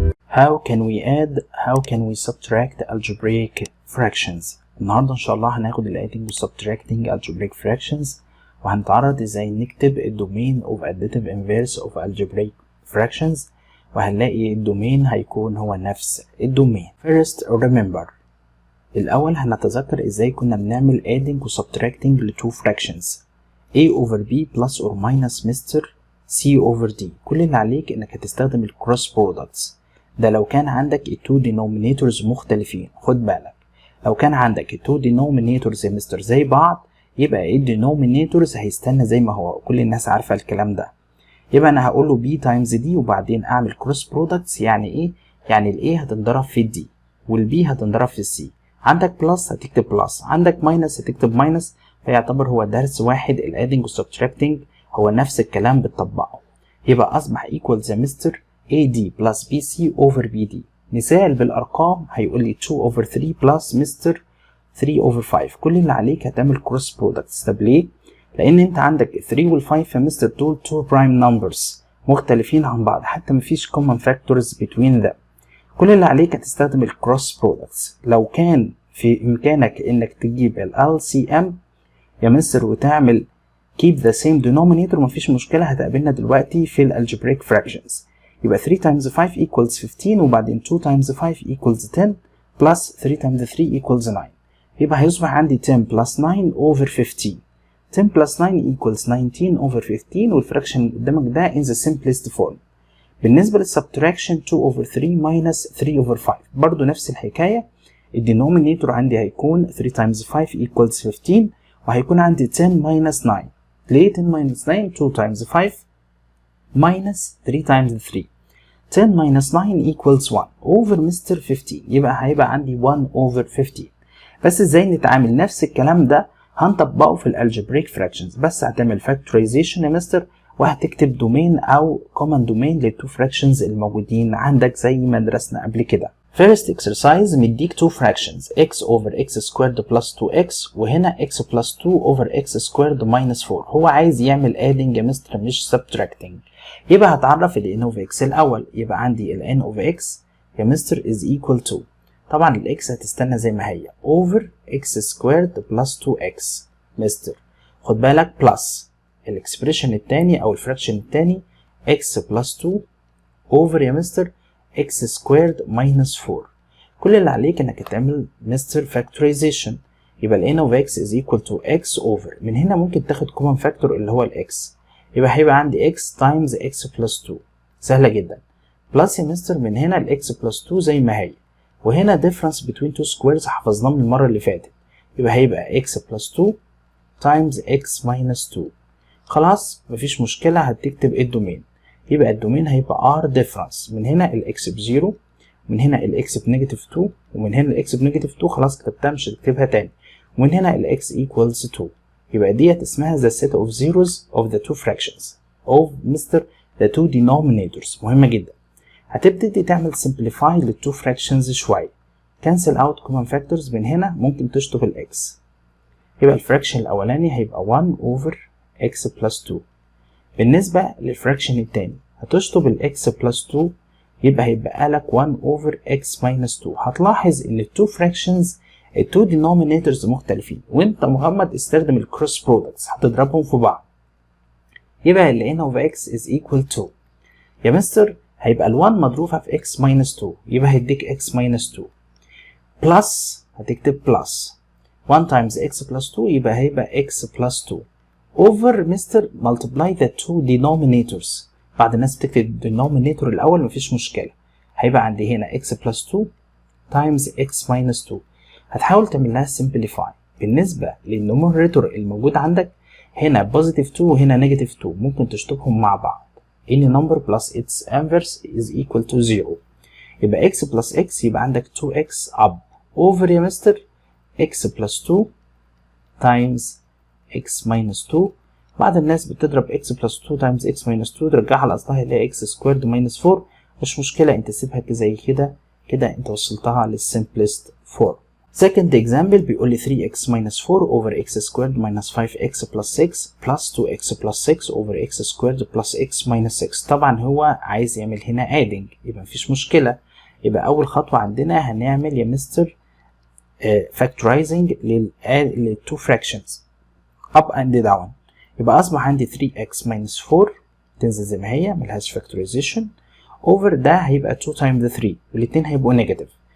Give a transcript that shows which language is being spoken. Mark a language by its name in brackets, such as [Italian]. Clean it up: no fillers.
[English] How can we add, how can we subtract algebraic fractions؟ [Arabic] النهاردة إن شاء الله هناخد ال [English] adding و subtracting algebraic fractions، [Arabic] وهنتعرض إزاي نكتب الدومين [English] of additive inverse of algebraic fractions، [Arabic] وهنلاقي الدومين هيكون هو نفس الدومين. [English] First remember، [Arabic] الأول هنتذكر إزاي كنا بنعمل [English] adding و subtracting ل two fractions a over b plus or minus mister c over d. [Arabic] كل اللي عليك إنك هتستخدم ال [English] cross products. [Arabic] ده لو كان عندك التو [English] denominators [Arabic] مختلفين. خد بالك، لو كان عندك التو [English] denominators [Arabic] يا مستر زي بعض، يبقى ال denominators هيستنى زي ما هو، كل الناس عارفة الكلام ده. يبقى أنا هقول له [English] b times d [Arabic] وبعدين أعمل [English] cross products. [Arabic] يعني إيه؟ يعني ال a هتنضرب في ال d وال b هتنضرب في ال c. عندك [English] plus [Arabic] هتكتب plus، عندك [English] minus [Arabic] هتكتب minus، فيعتبر هو درس واحد. ال [English] adding و subtracting [Arabic] هو نفس الكلام بتطبقه. يبقى أصبح [English] equals يا mister AD plus BC over BD. [Arabic] مثال بالأرقام هيقول لي [English] 2 over 3 plus mister 3 over 5. [Arabic] كل اللي عليك هتعمل [English] cross products. [Arabic] طب ليه؟ لأن أنت عندك 3 وال 5 يا مستر دول [English] 2 prime numbers [Arabic] مختلفين عن بعض، حتى مفيش [English] common factors between them. [Arabic] كل اللي عليك هتستخدم ال [English] cross products. [Arabic] لو كان في إمكانك إنك تجيب ال LCM يا مستر وتعمل [English] keep the same denominator، [Arabic] مفيش مشكلة، هتقابلنا دلوقتي في ال [English] algebraic fractions. يبقى 3 times 5 equals 15 وبعدين 2 times 5 equals 10 plus 3 times 3 equals 9. يبقى هيصبح عندي 10 plus 9 over 15. 10 plus 9 equals 19 over 15، [Arabic] والفراكشن اللي قدامك ده [English] in the simplest form. [Arabic] بالنسبة للسبتراكشن [English] 2 over 3 minus 3 over 5 [Arabic] برضو نفس الحكاية. الدينومينيتور عندي هيكون [English] 3 times 5 equals 15، وهيكون عندي 10 minus 9. ليه 10 minus 9؟ 2 times 5 minus 3 times 3. 10 minus 9 equals 1 over mister 15. [Arabic] يبقى هيبقى عندي [English] 1 over 15. [Arabic] بس ازاي نتعامل نفس الكلام ده؟ هنطبقه في الالجبريك فراكشنز، بس هتعمل فاكتورايزيشن يا مستر وهتكتب دومين او كومن دومين للتو فراكشنز الموجودين عندك زي ما درسنا قبل كده. [English] First exercise [Arabic] مديك [English] two fractions x over x squared plus 2x، [Arabic] وهنا [English] x plus 2 over x squared minus 4. [Arabic] هو عايز يعمل [English] adding [Arabic] يا مستر مش [English] subtracting. [Arabic] يبقى هتعرف ال [English] n of x [Arabic] الأول. [English] يبقى عندي ال n of x يا مستر is equal to، [Arabic] طبعا ال x هتستنى زي ما هي [English] over x squared plus 2x. [Arabic] مستر خد بالك plus الاكسبريشن التاني أو الفراكشن التاني [English] x plus 2 over [Arabic] يا مستر [English] x squared minus 4. [Arabic] كل اللي عليك انك تعمل مستر [English] factorization. يبقى ال n of x is equal to x over، [Arabic] من هنا ممكن تاخد [English] common factor اللي هو ال x، [Arabic] يبقى هيبقى عندي [English] x times x plus 2. [Arabic] سهلة جدا. [English] plus يا mister من هنا ال x plus 2 زي ما هي، وهنا difference between two squares [Arabic] حفظناه من المرة اللي فاتت، [English] يبقى هيبقى x plus 2 times x minus 2. [Arabic] خلاص مفيش مشكلة، هتكتب الدومين. يبقى الدومين هيبقى r difference. من هنا ال x ب0، ومن هنا ال x بنيجاتيف 2، ومن هنا ال x بنيجاتيف 2. خلاص كتبتها مش هتكتبها تاني. ومن هنا ال x equals 2. يبقى ديت اسمها [English] the set of zeros of the two fractions of mister the two denominators. [Arabic] مهمة جدا. هتبتدي تعمل [English] simplify [Arabic] لل [English] two fractions [Arabic] شوية. [English] cancel out common factors. [Arabic] من هنا ممكن تشطب ال x. يبقى الفراكشن الأولاني هيبقى [English] 1 over x plus 2. [Arabic] بالنسبة للفراكشن التاني هتشطب ال x plus 2، يبقى هيبقى لك [English] 1 over x minus 2. [Arabic] هتلاحظ ان التو fractions التو denominators مختلفين، وانت مغمض استخدم ال [English] cross products [Arabic] هتضربهم في بعض. [English] يبقى ال n of x is equal to يا مستر هيبقى ال 1 مضروبة في x minus 2، [Arabic] يبقى هيديك [English] x minus 2 plus هتكتب plus 1 times x plus 2، يبقى هيبقى x plus 2 over mister multiply the two denominators. [Arabic] بعد الناس بتكتب [English] denominator [Arabic] الأول مفيش مشكلة. هيبقى عندي هنا [English] x plus 2 times x minus 2. [Arabic] هتحاول تعمل لها [English] simplify. [Arabic] بالنسبة للنوميريتور الموجود عندك هنا [English] positive 2 [Arabic] وهنا [English] negative 2، [Arabic] ممكن تشطبهم مع بعض. [English] any number plus its inverse is equal to 0. يبقى x plus x [Arabic] يبقى عندك [English] 2x up over يا mister x plus 2 times x minus 2. [Arabic] بعد الناس بتضرب [English] x plus 2 times x minus 2 [Arabic] ترجعها لأصلها اللي هي [English] x squared minus 4. [Arabic] مش مشكلة، انت سيبها زي كده كده، انت وصلتها لل [English] simplest form. Second example بيقول لي 3x minus 4 over x squared minus 5x plus 6 plus 2x plus 6 over x squared plus x minus 6. [Arabic] طبعا هو عايز يعمل هنا adding، يبقى مفيش مشكلة. يبقى اول خطوه عندنا هنعمل يا مستر [English] factorizing [Arabic] لل [English] two fractions up and down. [Arabic] يبقى اصبح عندي [English] 3x minus 4 [Arabic] تنزل زي ما هي ملهاش factorization over ده هيبقى [English] 2 times 3 [Arabic] والاتنين هيبقوا نيجاتيف.